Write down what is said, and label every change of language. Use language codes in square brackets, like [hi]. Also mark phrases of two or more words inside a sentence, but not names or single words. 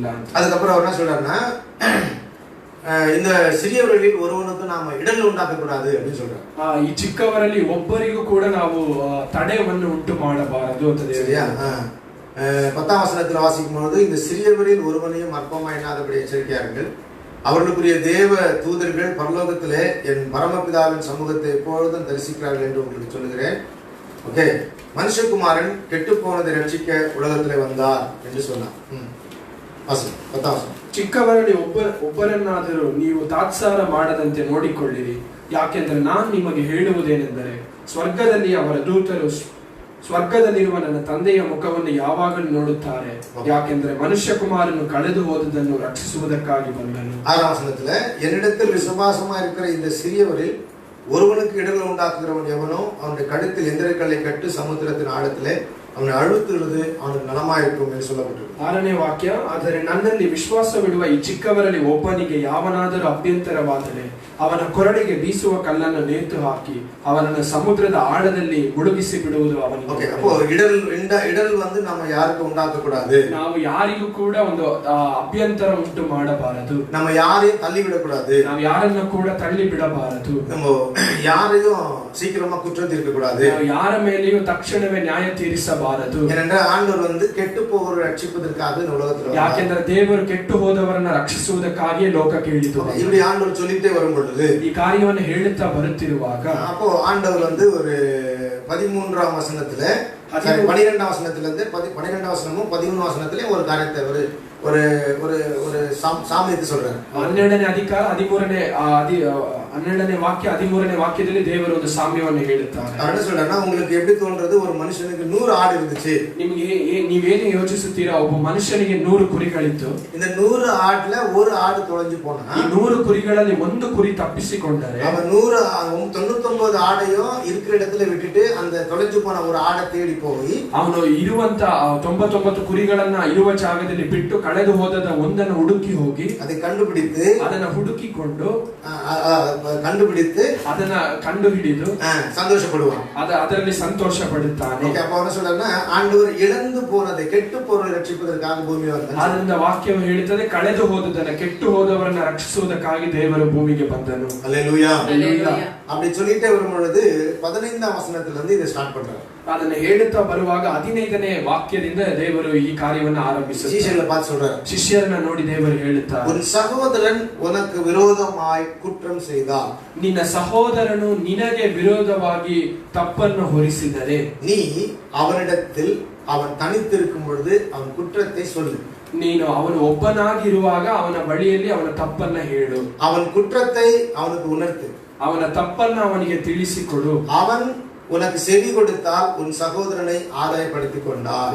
[ta] அதுக்கப்புறம் அவர் என்ன சொல்றாருன்னா, இந்த சிறியவர்களில் ஒருவனுக்கு நாம இடல் உண்டாக்க கூடாது அப்படின்னு சொல்றாரு. [kn] ಈ ಚಿಕ್ಕವರಲ್ಲಿ ಒಬ್ಬರಿಗೂ ಕೂಡ ನಾವು ತಡೆಯನ್ನು ಉಂಟು ಮಾಡಬಾರದು ಅಂತ [ta] சரியா? 10ஆம் வசனத்துல வாசிக்கும் பொழுது, இந்த சிறியவரில் ஒருவனையும் அற்பமா எண்ணாதபடி எச்சரிக்கையா இருங்கள், அவர்களுக்குரிய தேவ தூதர்கள் பரலோகத்திலே என் பரமபிதாவின் சமூகத்தை எப்பொழுதும் தரிசிக்கிறார்கள் என்று உங்களுக்கு சொல்லுகிறேன். ஓகே, மனுஷகுமாரன் கெட்டு போனதை ரட்சிக்க உலகத்திலே வந்தார் என்று சொன்னார். 10ஆம் வசனம். [kn] ಚಿಕ್ಕವರಲ್ಲಿ ಒಬ್ಬರನ್ನಾದರೂ ನೀವು ತಾತ್ಸಾರ ಮಾಡದಂತೆ ನೋಡಿಕೊಳ್ಳಿರಿ, ಯಾಕೆಂದ್ರೆ ನಾನು ನಿಮಗೆ ಹೇಳುವುದೇನೆಂದರೆ ಸ್ವರ್ಗದಲ್ಲಿ ಅವರ ದೂತರು ಸ್ವರ್ಗದಲ್ಲಿರುವ ನನ್ನ ತಂದೆಯ ಮುಖವನ್ನು ಯಾವಾಗಲೂ ನೋಡುತ್ತಾರೆ, ಯಾಕೆಂದ್ರೆ ಮನುಷ್ಯ ಕುಮಾರನು ಕಳೆದು ಹೋದದನ್ನು ರಕ್ಷಿಸುವುದಕ್ಕಾಗಿ ಬಂದನು. [ta] 6ஆம் வசனத்துல, என்னிடத்தில் விசுவாசமா இருக்கிற இந்த சிறியவரில் ஒருவனுக்கு இடர்ல உண்டாக்குகிறவன் எவனோ அவனுடைய கழுத்தில் எந்திரக்கல்லை கட்டு சமுத்திரத்தின் ஆழத்திலே [kn] ಅವನು ಅಳುತ್ತಿರುವುದು ಅವನಿಗೆ ನಲಮಾಯಿರುತ್ತದೆ ಎಂದು [ta] சொல்லப்பட்டிருக்கு. [kn] 6ನೇ ವಾಕ್ಯ, ಆದರೆ ನನ್ನಲ್ಲಿ ವಿಶ್ವಾಸವಿಡುವ ಈ ಚಿಕ್ಕವರಲ್ಲಿ ಒಬ್ಬನಿಗೆ ಯಾವನಾದರೂ ಅಭ್ಯಂತರವಾದರೆ ಅವನ ಕೊರಳಿಗೆ ಬೀಸುವ ಕಲ್ಲನ್ನು ನೇತು ಹಾಕಿ ಅವನನ್ನು ಸಮುದ್ರದ ಆಳದಲ್ಲಿ ಮುಳುಗಿಸಿ ಬಿಡುವುದು ಅವನಿಗೆ. ಓಕೆ, [ta] அப்போ இடல் வந்து நம்ம யாருக்கு உண்டாக்க கூடாது. [kn] ನಾವು ಯಾರಿಗೂ ಕೂಡ ಒಂದು ಅಭ್ಯಂತರ ಉಂಟು ಮಾಡಬಾರದು. [ta] நம்ம யாரையும் தள்ளி விட கூடாது. [kn] ನಾವು ಯಾರನ್ನು ಕೂಡ ತಳ್ಳಿ ಬಿಡಬಾರದು. [ta] நம்ம யாரையும் சீக்கிரமா குற்றம் தீர்க்க கூடாது. [kn] ನಾವು ಯಾರ ಮೇಲೆಯೂ ತಕ್ಷಣವೇ ನ್ಯಾಯ ತೀರಿಸಬಾರದು. [ta] ஏனென்றால் ஆண்டவர் வந்து கெட்டு போகிறவரை ரட்சிப்பதற்காக இந்த உலகத்துல வந்தார். [kn] ಯಾಕೆಂದರೆ ದೇವರು ಕೆಟ್ಟು ಹೋದವರನ್ನು ರಕ್ಷಿಸುವುದಕ್ಕಾಗಿಯೇ ಲೋಕಕ್ಕೆ ಇಳಿದನು. [ta] இப்படி ஆண்டவர் சொல்லிட்டே வரும்பொழுது, [kn] ಈ ಕಾರ್ಯವನ್ನು ಹೇಳುತ್ತಾ ಬರುತ್ತಿರುವಾಗ, [ta] அப்போ ஆண்டவர் வந்து ஒரு 13ஆம் வசனத்துல 12ஆம் வசனத்துல இருந்து 12ஆம் வசனமும் 13ஆம் வசனத்திலே ஒரு காரியத்தை ஒரு ஒரு ஒரு சாமியத்தை சொல்றாரு. [kn] 12ನೇ ಅಧಿಕಾರ 12ನೇ ವಾಕ್ಯ 13ನೇ ವಾಕ್ಯದಲ್ಲಿ ದೇವರು ಒಂದು ಸಾಮ್ಯವನ್ನು ಹೇಳುತ್ತಾರೆ. [ta] என்ன சொல்றாருன்னா, உங்களுக்கு எப்படி தோன்றது, ஒரு மனுஷனுக்கு 100 ஆடு இருந்துச்சு. [kn] ನಿಮಗೆ ನೀವೇನು ಯೋಚಿಸುತ್ತೀರಾ, ಒಬ್ಬ ಮನುಷ್ಯನಿಗೆ 100 ಕುರಿಗಳಿತ್ತು. [ta] இந்த 100 ஆடுல ஒரு ஆடு தொலைஞ்சு போனா, [kn] ಈ 100 ಕುರಿಗಳಲ್ಲಿ ಒಂದು ಕುರಿ ತಪ್ಪಿಸಿಕೊಂಡರೆ [ta] அவன் 99 ஆடையும் இருக்கிற இடத்துல விட்டுட்டு அந்த தொலைஞ்சு போன ஒரு ஆடை தேடி போய் [kn] ಅವನು ಇರುವಂತ 99 ಕುರಿಗಳನ್ನ ಇರುವ ಜಾಗದಲ್ಲಿ ಬಿಟ್ಟು ಕಳೆದು ಹೋದದ ಒಂದನ್ನು ಹುಡುಕಿ ಹೋಗಿ [ta] அதை கண்டுபிடித்து [kn] ಅದನ್ನ ಹುಡುಕಿಕೊಂಡು ಅದನ್ನ ಕಂಡು ಹಿಡಿದು [ta] சந்தோஷப்படுவான். [kn] ಅದರಲ್ಲಿ ಸಂತೋಷ ಪಡುತ್ತಾನೆ. [ta] அப்ப என்ன சொல்றாருன்னா, ஆண்டவர் இழந்து போனதை கெட்டு போனதை ரட்சிப்பதற்காக பூமியில் வந்தார். [kn] ಆದ್ದರಿಂದ ವಾಕ್ಯವು ಹೇಳುತ್ತದೆ, ಕಳೆದು ಹೋದದನ್ನ ಕೆಟ್ಟು ಹೋದವರನ್ನ ರಕ್ಷಿಸುವುದಕ್ಕಾಗಿ ದೇವರು ಭೂಮಿಗೆ ಬಂದನು. [ta] அல்லேலூயா. அப்படி சொல்லிட்டே வரும் பொழுது 15ஆம் வசனத்துல இருந்து இதை ஸ்டார்ட் பண்றாரு. [kn] ಅದನ್ನ ಹೇಳುತ್ತಾ ಬರುವಾಗ 15ನೇ ವಾಕ್ಯದಿಂದ ದೇವರು ಈ ಕಾರ್ಯವನ್ನು ಆರಂಭಿಸಿದರು. [ta] ಶಿಷ್ಯರನ್ನ பார்த்து சொல்றாரு, [kn] ಶಿಷ್ಯರನ್ನ ನೋಡಿ ದೇವರು ಹೇಳುತ್ತಾರೆ, [ta] உன் சகோதரன் உனக்கு விரோதமாய் குற்றம் செய்தால், [kn] ನಿನ್ನ ಸಹೋದರನು ನಿನಗೆ ವಿರೋಧವಾಗಿ ತಪ್ಪನ್ನು ಹೊರಿಸಿದರೆ [ta] நீ அவனிடத்தில் அவன் தனித்திருக்கும் பொழுது அவன் குற்றத்தை சொல்லு. [kn] ನೀನು ಅವನು ಒಬ್ಬನಾಗಿರುವಾಗ ಅವನ ಬಳಿಯಲ್ಲಿ ಅವನ ತಪ್ಪನ್ನ ಹೇಳು. [ta] அவன் குற்றத்தை அவனுக்கு உணர்த்து. [kn] ಅವನ ತಪ್ಪನ್ನ ಅವನಿಗೆ ತಿಳಿಸಿಕೊಡು. [ta] அவன் உனக்கு செவி கொடுத்தால் உன் சகோதரனை ஆதாயப்படுத்திக் கொண்டார்.